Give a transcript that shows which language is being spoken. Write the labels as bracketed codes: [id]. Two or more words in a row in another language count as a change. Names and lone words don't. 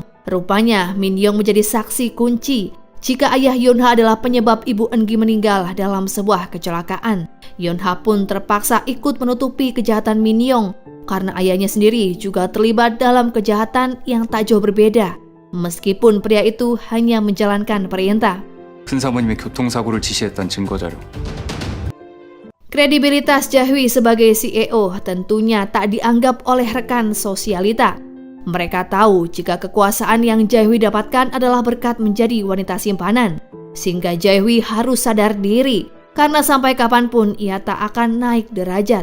[id] Rupanya Min Young menjadi saksi kunci jika ayah Yoon-ha adalah penyebab ibu Eun-gi meninggal dalam sebuah kecelakaan. Yoon-ha pun terpaksa ikut menutupi kejahatan Min Young karena ayahnya sendiri juga terlibat dalam kejahatan yang tak jauh berbeda. Meskipun pria itu hanya menjalankan perintah. [ko] 큰 사모님의 교통사고를 지시했던 증거자료. [id] Kredibilitas Jae-hui sebagai CEO tentunya tak dianggap oleh rekan sosialita. Mereka tahu jika kekuasaan yang Jae-hui dapatkan adalah berkat menjadi wanita simpanan. Sehingga Jae-hui harus sadar diri, karena sampai kapanpun ia tak akan naik derajat.